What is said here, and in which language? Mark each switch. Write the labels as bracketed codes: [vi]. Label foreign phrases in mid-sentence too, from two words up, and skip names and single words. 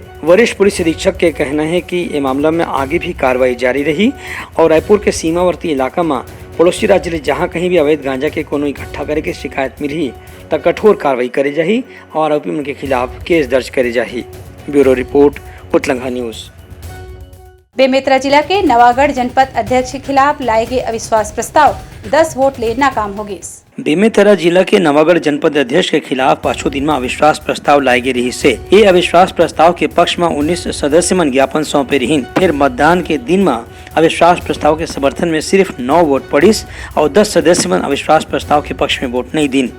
[hne] वरिष्ठ पुलिस अधीक्षक के कहना है कि ये मामला में आगे भी कार्रवाई जारी रही और रायपुर के सीमावर्ती इलाका में पड़ोसी राज्य ले जहाँ कहीं भी अवैध गांजा के कोनो इकट्ठा करे के शिकायत मिली तो कठोर कार्रवाई करे जाही और आरोपी मन के खिलाफ केस दर्ज करे जाही। [en] Bureau report, [hne] उतलंघा न्यूज। बेमेतरा जिला के नवागढ़ जनपद अध्यक्ष के खिलाफ लाए गए अविश्वास प्रस्ताव 10 वोट ले नाकाम हो गए। बेमेतरा जिला के नवागढ़ जनपद अध्यक्ष के खिलाफ 5 दिन में अविश्वास प्रस्ताव लाए गए रही से। ये अविश्वास प्रस्ताव के पक्ष में 19 सदस्य मन ज्ञापन सौंपे रही। फिर मतदान के दिन में अविश्वास प्रस्ताव के समर्थन में सिर्फ 9 वोट पड़िस और 10 सदस्य मन अविश्वास प्रस्ताव के पक्ष में वोट नहीं दिन।